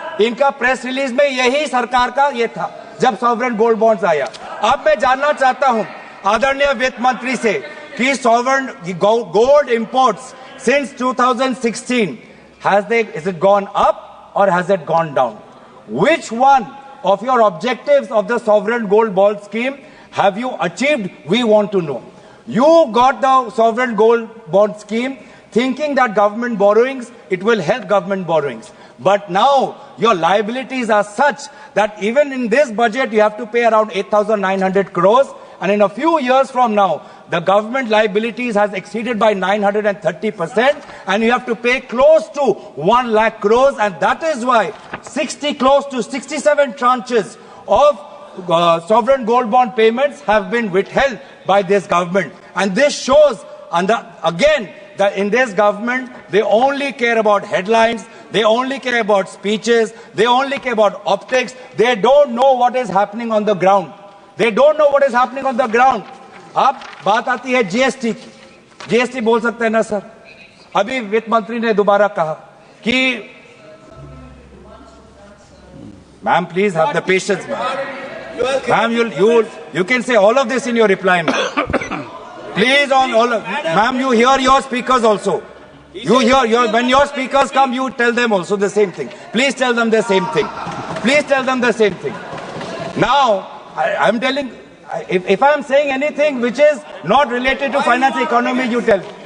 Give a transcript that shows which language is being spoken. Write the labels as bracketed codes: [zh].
[hi] इनका press release में यही सरकार का ये था जब सॉवरेन गोल्ड बॉन्ड्स आया। अब मैं जानना चाहता हूं आदरणीय वित्त मंत्री से कि sovereign gold imports since 2016 [en] is it gone up or has it gone down? Which one of your objectives of the sovereign gold bond scheme have you achieved? We want to know. You got the sovereign gold bond scheme thinking that government borrowings, it will help government borrowings. But now your liabilities are such that even in this budget you have to pay around 8,900 crores, and in a few years from now the government liabilities has exceeded by 930%, and you have to pay close to 1 lakh crores, and that is why close to 67 tranches of sovereign gold bond payments have been withheld by this government. And this shows, again, that in this government they only care about headlines, they only care about speeches, they only care about optics. They don't know what is happening on the ground. They don't know what is happening on the ground. [hi] अब बात आती है GST की। GST बोल सकते हैं ना sir? अभी वित्त मंत्री ने दोबारा कहा कि [en] Ma'am please have the patience ma'am, you can say all of this in your reply, ma'am. Please, on all of, ma'am, you hear your speakers also. You hear when your speakers come, you tell them also the same thing. Please tell them the same thing. Please tell them the same thing. Now, I'm telling, if I'm saying anything which is not related to finance economy, you tell.